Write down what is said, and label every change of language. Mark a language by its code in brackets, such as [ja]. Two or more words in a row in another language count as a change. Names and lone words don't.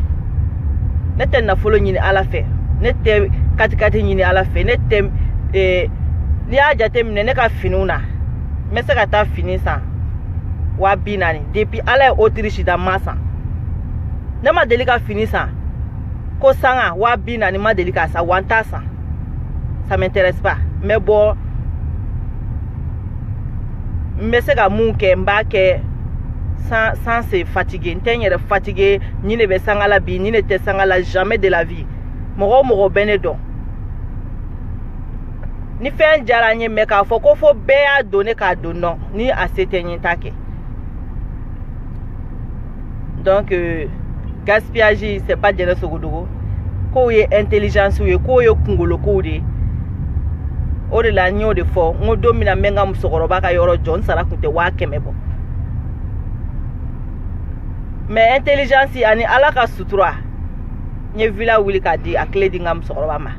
[bm] Ne tɛ nafolo ɲini Ala fɛ, ne tɛ katikati ɲini Ala fɛ, ne tɛ n'i y'a jateminɛ ne ka finiw na n bɛ se ka taa fini san 40,000 depuis Ala ye Autriche da ma san. Ne ma deli ka fini san ko sanga 40,000 ma deli ka san wa n t'a san. [fr] Ça m'intéresse pas. Mais bon, [bm] n bɛ se ka mun kɛ n b'a kɛ [fr] sans se fatiguer. [bm] N tɛ n yɛrɛ fatiguer ni ne bɛ sanga la bi ni ne tɛ sanga la [fr] jamais de la vie. [bm] Mɔgɔ o mɔgɔ bɛ ne dɔn. Ni fɛn diyara n ye mais k'a fɔ ko fo bɛɛ y'a don ne k'a don non ni a se tɛ n ye n t'a kɛ. [fr] Donc gaspillage c'est pas [bm] jɛnɛ sogodogo. Kow ye intelligence ye, kow ye kunkolo kow de. O de la n y'o de fɔ n ko don min na n bɛ n ka musokɔrɔba ka yɔrɔ jɔ n sara kun tɛ 100 bɔ. [fr] Mais intelligence [bm] ani Ala ka sutura n ye villa wuli k'a di a tile di n ka musokɔrɔba ma.